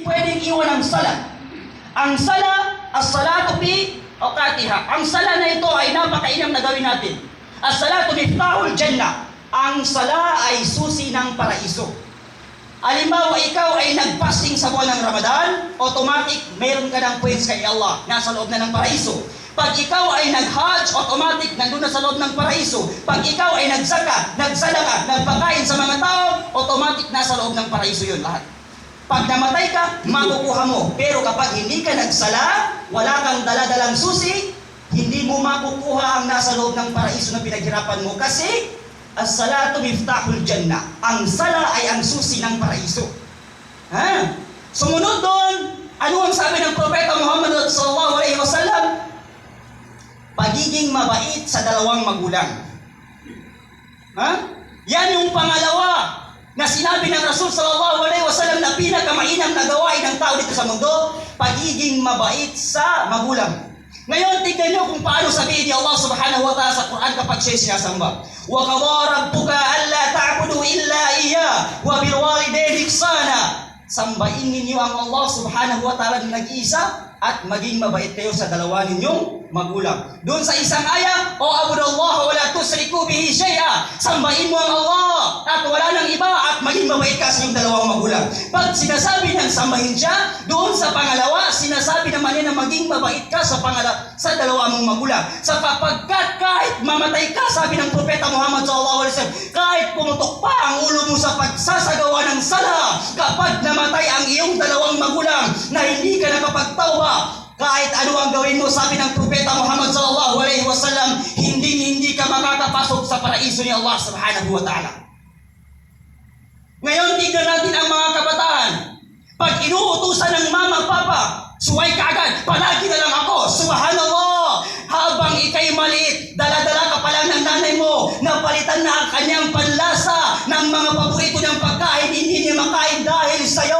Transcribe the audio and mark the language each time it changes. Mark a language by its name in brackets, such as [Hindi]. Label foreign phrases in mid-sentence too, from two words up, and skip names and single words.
[Filipino] pwedeng iwan ang sala. Ang sala, [Arabic] الصلاة في أوقاتها. [Filipino] Ang sala na ito ay napakainam na gawin natin. [Arabic] الصلاة مفتاح الجنة. [Filipino] Ang sala ay susi ng paraiso. Halimbawa, ikaw ay nag-fasting sa buwan ng Ramadan, automatic, mayroon ka ng points kay Allah, nasa loob na ng paraiso. Pag ikaw ay nag-hajj, automatic, nandun na sa loob ng paraiso. Pag ikaw ay nagsaka, nagsadaka, nagpakain sa mga tao, automatic, nasa loob ng paraiso yun lahat. Pag namatay ka, makukuha mo. Pero kapag hindi ka nagsala, wala kang daladalang susi, hindi mo makukuha ang nasa loob ng paraiso na pinaghirapan mo. Kasi, [Arabic] الصلاة مفتاح الجنة. [Filipino] Ang sala ay ang susi ng paraiso. Ha? Sumunod doon, ano ang sabi ng Propeta Muhammad [Arabic] صلى الله عليه وسلم? [Filipino] Pagiging mabait sa dalawang magulang. Ha? Yan yung pangalawa na sinabi ng Rasul [Arabic] صلى الله عليه وسلم [Filipino] na pinakamainam na gawain ng tao dito sa mundo, pagiging mabait sa magulang. Ngayon, tignan nyo kung paano sabihin ni Allah [Arabic] سبحانه وتعالى [Filipino] sa Quran kapag siya'y sinasamba. [Arabic] وَقَضَى رَبُّكَ أَلَّا تَعْبُدُوا إِلَّا إِيَّاهُ وَبِالْوَالِدَيْنِ إِحْسَانًا. [Filipino] Sambahin ninyo ang Allah [Arabic] سبحانه وتعالى [Filipino] na nag-iisa at maging mabait kayo sa dalawa ninyong magulang. Doon sa isang aya, [Arabic] و اعبدوا الله ولا تشركوا به شيئا. [Filipino] Sambahin mo ang Allah at wala nang iba at maging mabait ka sa iyong dalawang magulang. Pag sinasabi niyang sambahin siya, doon sa pangalawa, sinasabi naman niya na maging mabait ka sa dalawa mong magulang. Sapagkat kahit mamatay ka, sabi ng Propeta Muhammad [Arabic] صلى الله عليه وسلم, [Filipino] kahit pumutok pa ang ulo mo sa pagsasagawa ng sala, kapag namatay ang iyong dalawang magulang na hindi ka nakapagtawba, kahit ano ang gawin mo, sabi ng Propeta Muhammad [Arabic] صلى الله عليه وسلم, [Filipino] hindi ka makakapasok sa paraiso ni Allah [Arabic] سبحانه وتعالى. [Filipino] Ngayon, tignan natin ang mga kabataan. Pag inuutusan ng mama, papa, suway ka agad, palagi na lang ako, subhanallah. Habang ikay maliit, dala-dala ka pa lang ng nanay mo, napalitan na ang kanyang panlasa ng mga paborito niyang pagkain, hindi niya makain dahil sa'yo.